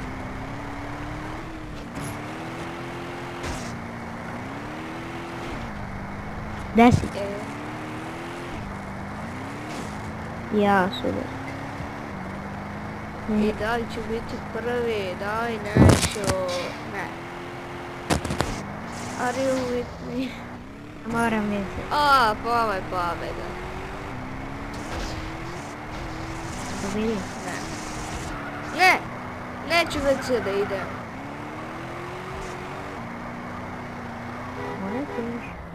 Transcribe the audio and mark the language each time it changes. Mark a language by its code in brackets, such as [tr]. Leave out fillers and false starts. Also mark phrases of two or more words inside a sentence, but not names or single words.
[bs] Deset. Ja super. I da li ću biti prvi? Daj, neću. Ne. [en] Are you with me? [bs] Moram vidjeti. A, pa ovo je pobjeda. Pobedi. Ne. Ne! Neću već da idem. Moram ti još.